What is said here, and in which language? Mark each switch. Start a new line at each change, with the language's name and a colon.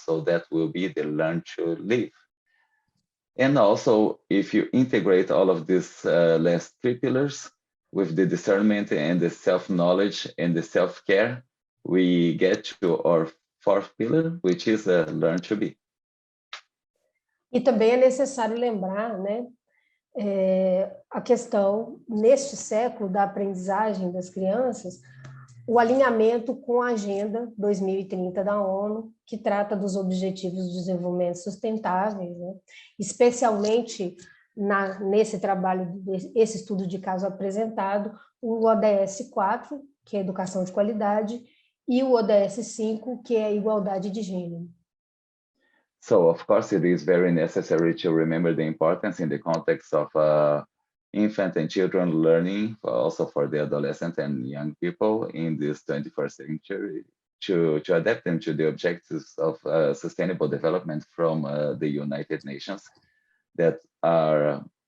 English: So that will be the learn to live. And also, if you integrate all of these last 3 pillars, with the discernment and the self-knowledge and the self-care, we get to our 4th pillar, which is learn to be.
Portuguese: E também é necessário lembrar, né, a questão, neste século da aprendizagem das crianças, o alinhamento com a Agenda 2030 da ONU, que trata dos Objetivos de Desenvolvimento Sustentáveis, né, especialmente nesse trabalho, esse estudo de caso apresentado, o ODS 4, que é Educação de Qualidade, e o ODS 5, que é a Igualdade de Gênero.
English: So, of course, it is very necessary to remember the importance in the context of infant and children learning, also for the adolescent and young people in this 21st century, to adapt them to the objectives of sustainable development from the United Nations that are